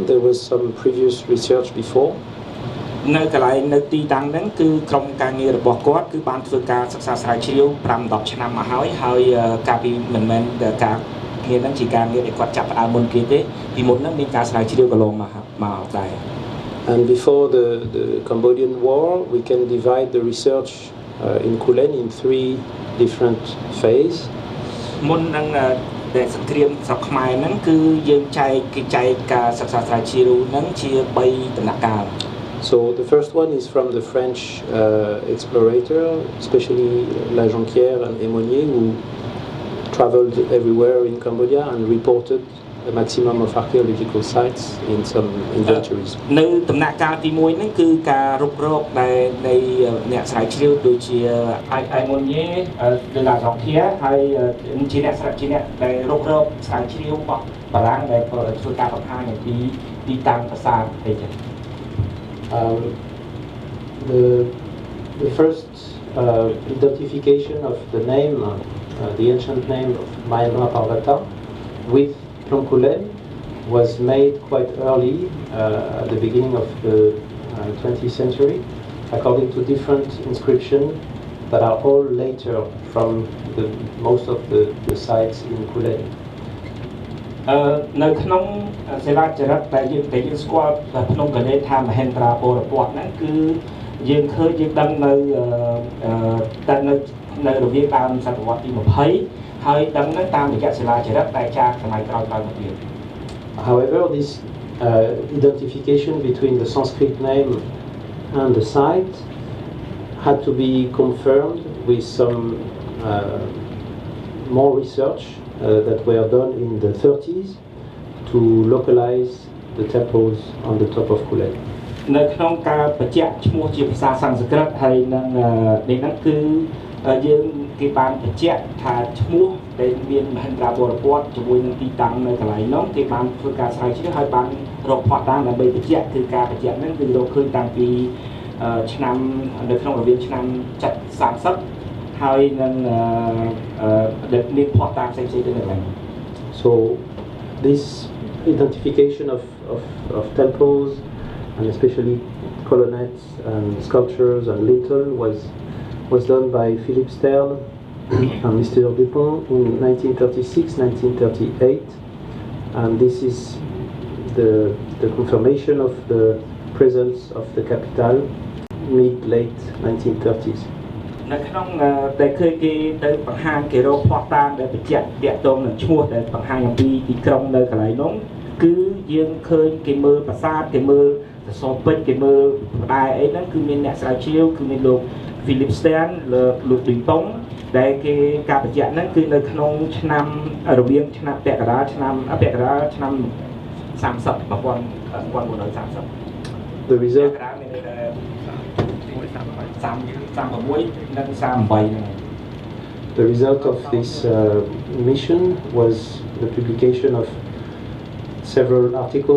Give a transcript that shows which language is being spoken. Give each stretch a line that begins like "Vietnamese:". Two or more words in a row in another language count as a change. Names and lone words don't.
English: There was some previous research before.
Khmer: នៅកន្លែងនៅទីតាំងហ្នឹងគឺក្រុមការងាររបស់គាត់គឺបានធ្វើការសិក្សាស្រាវជ្រាវ 5-10 ឆ្នាំមកហើយកាលពីមិនមែនការងារហ្នឹងជាការងារដែលគាត់ចាប់ផ្ដើមមុនគេទេពីមុនហ្នឹងមានការស្រាវជ្រាវកន្លងមកដែរ
English: And before the Cambodian War, we can divide the research in Kulen in 3 different phases.
Khmer: មុននឹងដែលសង្គ្រាមស្រុកខ្មែរហ្នឹងគឺយើងចែកការសិក្សាស្រាវជ្រាវហ្នឹងជា3ដំណាក់កាល
English: So the first one is from the French explorator, especially La Jonquière and Aymonier, who traveled everywhere in Cambodia and reported a maximum of archaeological sites in some inventories.
Khmer: នៅដំណាក់កាលទី1ហ្នឹងគឺការរុករកដែលនៃអ្នកស្រាវជ្រាវដូចជាឯមុនយេ de la Jonquière ហើយជាអ្នកដែលរុករកស្រាវជ្រាវរបស់បារាំងដែលធ្វើការបង្ហាញអំពីទីតាំងប្រាសាទអីចឹង
English: The first identification of the name, the ancient name of Maïma Parvata with Plonkulen was made quite early, at the beginning of the 20th century, according to different inscriptions that are all later from most of the sites in Kulen.
Khmer: នៅក្នុងសិលាចារឹកដែលយើងស្គាល់ក្នុងកលេសថាមហេន្ទ្រាបរពតហ្នឹងគឺយើងឃើញយើងដឹងនៅរវាងដើមសតវត្សទី20ហើយដឹងហ្នឹងតាមរយៈសិលាចារឹកដែលចាស់សម័យក្រោយមកទៀត
English: However, this identification between the Sanskrit name and the site had to be confirmed with some more research that were done in the 30s to localize the temples on the top of Kulen.
Khmer: នៅក្នុងការបញ្ជាក់ឈ្មោះជាភាសាសំស្ក្រឹតហើយនឹងនេះហ្នឹងគឺយើងគេបានបញ្ជាក់ថាឈ្មោះដែលមានមហេន្ទ្រាបរពតជាមួយនឹងទីតាំងនៅកន្លែងនោះគេបានធ្វើការស្រាវជ្រាវហើយបានរកភស្តុតាងដើម្បីបញ្ជាក់គឺការបញ្ជាក់ហ្នឹងគឺរកឃើញតាំងពីឆ្នាំនៅក្នុងរវាងឆ្នាំ30ហើយនឹងដែលមានភស្តុតាងផ្សេងៗទៅនៅកន្លែង
English: So this identification of temples and especially colonnettes and sculptures and lintel was done by Philippe Stern and Mr. Dupont in 1936-1938, and this is the confirmation of the presence of the capital mid-late 1930s.
Khmer: នៅក្នុងដែលឃើញគេទៅបង្ហាញគេរកភស្តុតាងដែលបញ្ជាក់តាក់ទងនឹងឈ្មោះដែលបង្ហាញអំពីទីក្រុងនៅកន្លែងនោះគឺយើងឃើញគេមើលប្រាសាទគេមើលសសរពេជ្រគេមើលផ្តែរអីហ្នឹងគឺមានអ្នកស្រាវជ្រាវគឺមានលោក Philippe Stern លោក Dupont ដែលគេការបញ្ជាក់ហ្នឹងគឺនៅក្នុងឆ្នាំរវាងឆ្នាំពាក់កណ្ដាលឆ្នាំ30
English: The result The result of this mission was the publication of several articles.